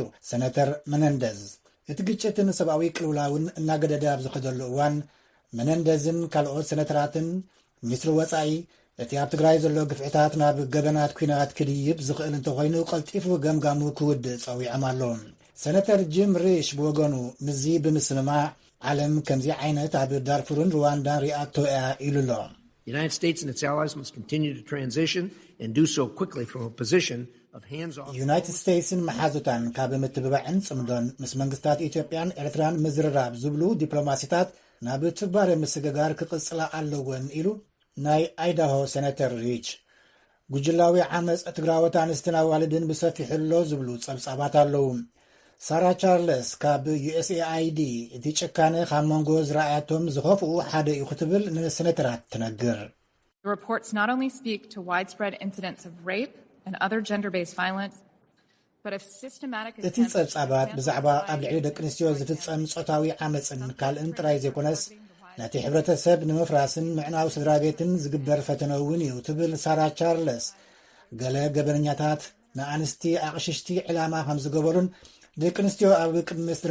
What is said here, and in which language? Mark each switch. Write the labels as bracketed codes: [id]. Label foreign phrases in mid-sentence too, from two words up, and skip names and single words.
[ti] ሰነተር መነንደዝ እቲ ግጭትን ሰብኣዊ ቅልውላውን እናገደደ ኣብ ዝኸደሉ እዋን መነንደዝን ካልኦት ሰነተራትን ሚኒስትሪ ወጻኢ እቲ ኣብ ትግራይ ዘሎ ግፍዕታት ናብ ገበናት ኩናት ክድይብ ዝኽእል እንተኾይኑ ቀልጢፉ ገምጋሙ ክውድእ ጸዊዖም ኣሎ ሰነተር ጂም ሪሽ ብወገኑ ምዚ ብምስምማዕ ዓለም ከምዚ ዓይነት ኣብ ዳርፉርን ሩዋንዳን ሪኣቶ እያ ኢሉሎ [en] The United States and its allies must continue to transition and do so quickly from a position of hands-off. [ti] United States in maxazutan ካብ ምትብባዕን ጽምዶን ምስ መንግስታት ኢትዮጵያን ኤርትራን ምዝርራብ ዝብሉ ዲፕሎማሲታት ናብ ትባር ምስግጋር ክቅጽላ ኣለወን ኢሉ ናይ አይዳሆ ሴኔተር ሪች ጉጅላዊ ዓመጽ ትግራወት ኣንስትን ኣዋልድን ብሰፊሕሎ ዝብሉ ጸብጻባት ኣለዉ። ሳራ ቻርልስ ካብ USAID እቲ ጭካነ ካብ መንጎ ዝረኣያቶም ዝኸፍኡ ሓደ እዩ ክትብል ንሴኔተራት ትነግር። [en] The reports not only speak to widespread incidents of rape and other gender-based violence, but of systematic [ti] እቲ ጸብጻባት ብዛዕባ ኣብ ልዕሊ ደቂ ኣንስትዮ ዝፍጸም ጾታዊ ዓመጽን ካልእን ጥራይ ዘይኮነስ ነቲ ሕብረተሰብ ንምፍራስን ምዕናዊ ስድራ ቤትን ዝግበር ፈተነ እውን እዩ ትብል ሳራ ቻርልስ ገለ ገበነኛታት ንኣንስቲ ኣቕሽሽቲ ዕላማ ከም ዝገበሩን ደቂ ኣንስትዮ ኣብ ቅድሚ ስድራ